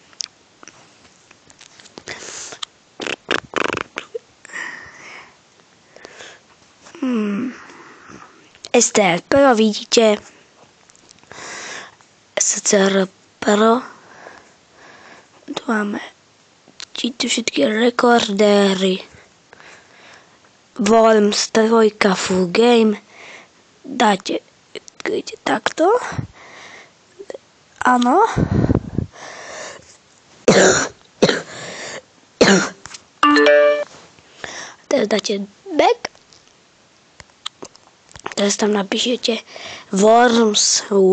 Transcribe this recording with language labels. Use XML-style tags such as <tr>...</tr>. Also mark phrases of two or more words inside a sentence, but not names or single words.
<sk>STR Pro vidíte, SCR Pro, tu máme všetky rekordéry,</sk> <en>Worms 3 full game,</en> <sk>dáte takto, áno, teraz dáte back, teraz tam napíšete Worms.</sk>